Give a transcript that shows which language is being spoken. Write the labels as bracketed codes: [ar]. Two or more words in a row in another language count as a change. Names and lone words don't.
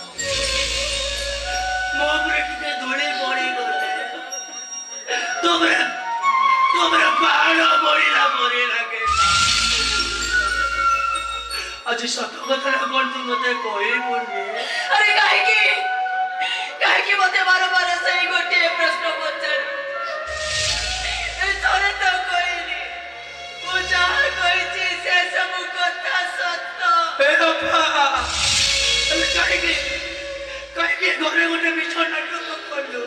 [or] ମୋ ଉପରେ ଟିକେ ଧୂଳି ପଡ଼ିଗଲେ ତମର ପାହାଡ଼ ପଡ଼ିଲା ପରି ଲାଗେ। ଆଜି ସତ କଥାଟା କଣ ତୁ ମତେ କହିବୁନି? [hi] अरे काहे की [or] କାହିଁକି ମତେ ବାରବାର ସେଇ ଗୋଟିଏ ପ୍ରଶ୍ନ ପଚାରୁ? ଥରେ ତ କହିଲି ମୁଁ ଯାହା କହିଛି ସେ ସବୁ କଥା ସତ। ଏ ବାପା ତମେ କାହିଁକି ଘରେ ଗୋଟେ ମିଛ ନାଟକ କଲୁ?